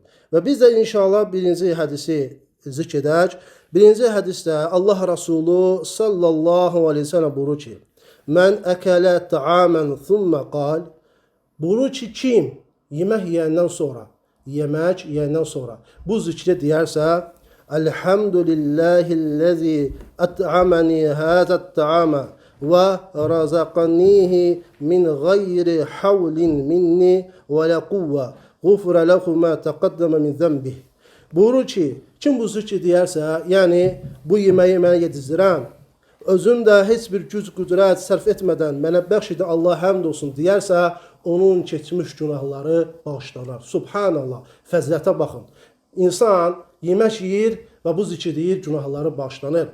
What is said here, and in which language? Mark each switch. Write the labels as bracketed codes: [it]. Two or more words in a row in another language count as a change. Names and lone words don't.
[az] Və biz də inşallah birinci hədisi zikr edək. Birinci hədisdə Allah Resulü [ar] صلى الله عليه وسلم [az] buyurur ki, [ar] من أكل طعاما ثم قال. [az] Buyurur ki, kim yemək yeyəndən sonra bu zikri deyərsə, [ar] الحمد لله الذي أطعمني هذا الطعام ورزقنيه من غير حول مني ولا قوة غفر له ما تقدم من ذنبه. [az] Buyurur ki, kim bu zikri deyərsə, yəni bu yeməyi mənə yedizdirən, özüm də heç bir güc qüdrət sərf etmədən mənə bəxş edən Allah həmd olsun deyərsə, onun keçmiş günahları bağışlanar. Subhanallah, fəzilətə baxın. İnsan yemək yeyir və bu zikri deyir, günahları bağışlanır.